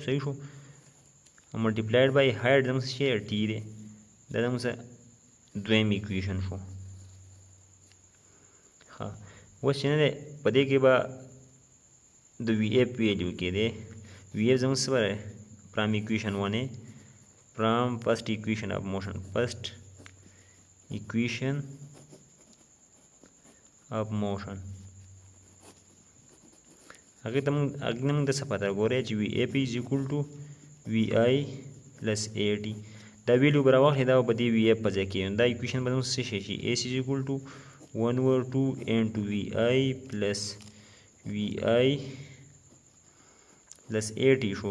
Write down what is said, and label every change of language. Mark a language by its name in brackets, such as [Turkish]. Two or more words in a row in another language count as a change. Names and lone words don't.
[Pashto] صحیح شو. [English] multiplied by height [Pashto] زموږ څه شی ټي دی. دا زموږ څه دویم ایکویشن شو. ښه اوس چې نه دی په دې کې به د [English] Vf value [Pashto] کې دی [English] Vf [Pashto] زموږ څه به [English] from equation 1 from first equation of motion first equation of motion فرسٹ ایکویشن اف موشن [Pashto] هغې ته موږ ته څه پته ګورئ چې [English] Vf is equal to Vi plus a t. [Pashto] دا ویلیو به راواخلي دا به په دې وی ایف په ځای کې دا ایکویشن به زموږ څه شی شي [English] S is equal to 1/2 into Vi plus Vi plus a t [Pashto] شو.